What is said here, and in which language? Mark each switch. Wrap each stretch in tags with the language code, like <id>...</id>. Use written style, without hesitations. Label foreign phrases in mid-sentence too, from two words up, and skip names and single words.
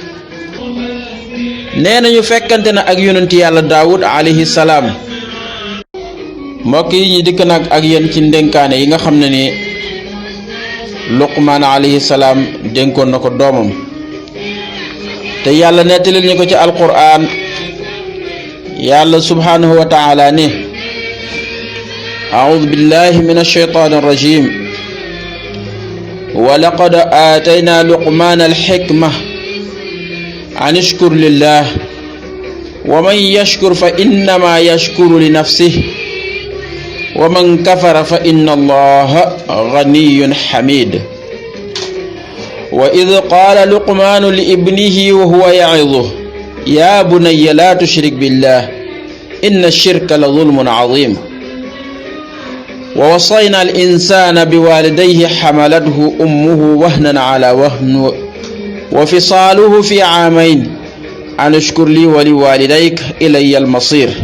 <wo>nee nañu fekkante na ak yonent yàlla Daawud</wo> <ar>عليه السلام.</ar> <wo>mbokk yi ñu dikk nag ak yéen ci ndénkaane yi nga xam ne ni Luqmaan</wo> <ar>عليه السلام</ar> <wo>dénkoon na ko doomam te yàlla nettalil ñu ko ci alquran.</wo> <ar>yàlla سبحانه وتعالى ne أعوذ بالله من الشيطان الرجيم ولقد آتينا لقمان الحكمة أن اشكر لله ومن يشكر فإنما يشكر لنفسه ومن كفر فإن الله غني حميد. وإذ قال لقمان لابنه وهو يعظه يا بني لا تشرك بالله إن الشرك لظلم عظيم. ووصينا الإنسان بوالديه حملته أمه وهنا على وهن وفصاله في عامين أن اشكر لي ولوالديك إلي المصير.</ar>